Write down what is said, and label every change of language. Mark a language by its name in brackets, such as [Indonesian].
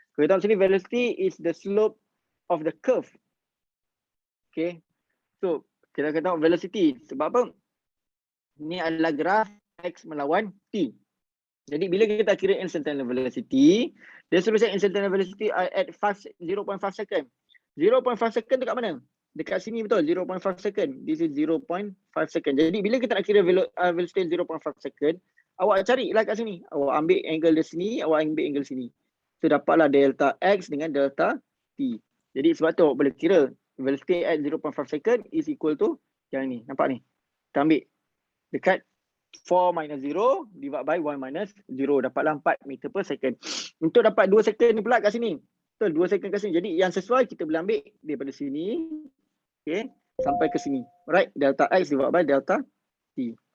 [Malay] Kita tengok sini, [English] velocity is the slope of the curve. [Malay] Okay. So kita akan tengok velocity. Sebab apa? Ini adalah graf X melawan T. Jadi bila kita kira instantaneous velocity, dia suruh saya [English] instantaneous velocity at 0.5 second. [Malay] 0.5 second tu kat mana? Dekat sini betul, 0.5 second. [English] This is 0.5 second. [Malay] Jadi bila kita nak kira velocity 0.5 second, awak carilah kat sini. Awak ambil angle di sini, awak ambil angle sini. So dapatlah delta X dengan delta T. Jadi sebab tu awak boleh kira [English] velocity at 0.5 second is equal to [Malay] yang ni. Nampak ni? Kita ambil dekat 4 [English] minus 0 divide by 1 minus 0. [Malay] Dapatlah 4 meter per second. Untuk dapat 2 second ni pula kat sini. Betul, 2 second kat sini. Jadi yang sesuai kita boleh ambil daripada sini. Okay, sampai ke sini. [English] Alright, delta X divide by delta T.